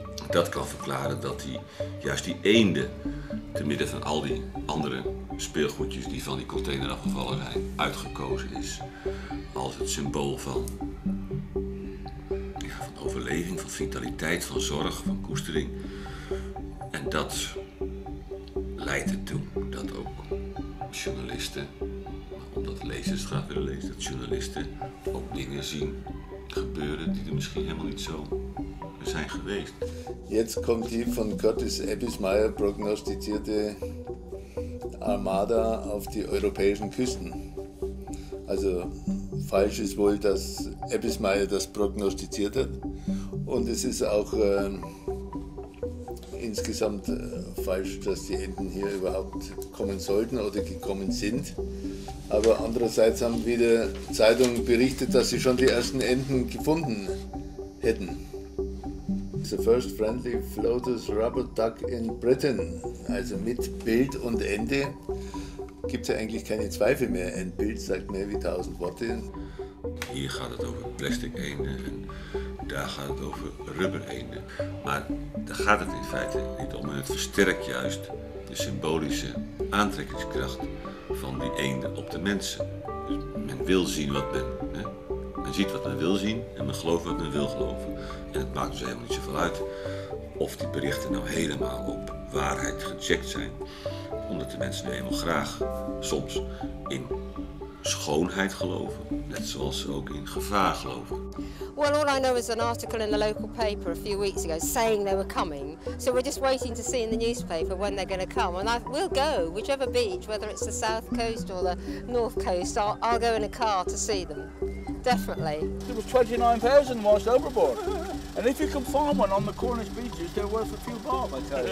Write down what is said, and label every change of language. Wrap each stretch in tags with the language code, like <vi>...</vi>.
<nl>Dat kan verklaren dat juist die eenden, te midden van al die andere speelgoedjes die van die container afgevallen zijn, uitgekozen is als het symbool van overleving, van vitaliteit, van zorg, van koestering. En dat leidt ertoe dat ook journalisten, omdat lezers het graag willen lezen, dat journalisten ook dingen zien gebeuren die er misschien helemaal niet zo zijn geweest.</nl> <de>Jetzt kommt die von Curtis Ebbismeier prognostizierte Armada auf die europäischen Küsten. Also falsch ist wohl, dass Ebbismeier das prognostiziert hat. Und es ist auch insgesamt falsch, dass die Enten hier überhaupt kommen sollten oder gekommen sind. Aber andererseits haben wieder Zeitungen berichtet, dass sie schon die ersten Enten gefunden hätten.</de> <en>The first friendly floater's rubber duck in Britain.</en> <de>Also mit Bild und Ente gibt es ja eigentlich keine Zweifel mehr. Ein Bild sagt mehr wie 1000 Worte.</de> <nl>Hier gaat het over plastic eenden en daar gaat het over rubber eenden. Maar daar gaat het in feite niet om. En het versterkt juist de symbolische aantrekkingskracht van die eenden op de mensen. Dus men wil zien wat men ziet wat men wil zien en men gelooft wat men wil geloven. En het maakt dus helemaal niet zoveel uit of die berichten nou helemaal op waarheid gecheckt zijn. Omdat de mensen nu eenmaal graag soms in schoonheid geloven, net zoals ze ook in gevaar geloven.</nl> <en>Well, all I know is an article in the local paper a few weeks ago saying they were coming. So we're just waiting to see in the newspaper when they're going to come. And we'll go, whichever beach, whether it's the south coast or the north coast, I'll go in a car to see them. Definitely. There was 29,000 washed overboard. And if you can find one on the Cornish beaches, they're worth a few bob, I tell you.</en>